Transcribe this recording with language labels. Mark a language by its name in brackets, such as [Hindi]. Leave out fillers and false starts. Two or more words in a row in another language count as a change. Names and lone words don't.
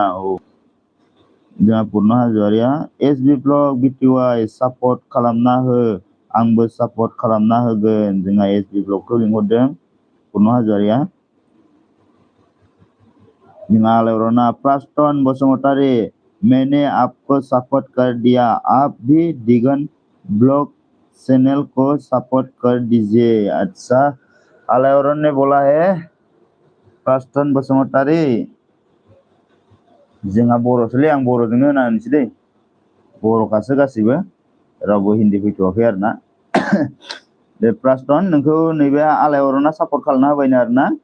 [Bodo] जोंहा पुर्न हाज'वारिया एसबि ब्लग बिटिवाइ सापर्ट खालामना हो, आंबो सापर्ट खालामना होगोन। जोंहा एसबि ब्लगखौ लिंहरदों पुर्न हाज'वारिया। जोंहा आलायअरना, प्रास्तन बसुमतारी, [Hindi] मैंने आपको सपोर्ट कर दिया, आप भी दिगन [English] blog channel [Hindi] को सपोर्ट कर दीजिए। अच्छा, आलायअरन ने बोला है प्रास्तन बसुमतारी। [Bodo] जोंहा बर'सोलै, आं बर'जोंनो होना होनोसै दै, बर'खासो गासिबो, रावबो हिन्दी फैथ'वाखै आरोना। दे प्रास्तन, नोंखौ नैबे आलायअरना सापर्ट खालामना होबायनो आरोना।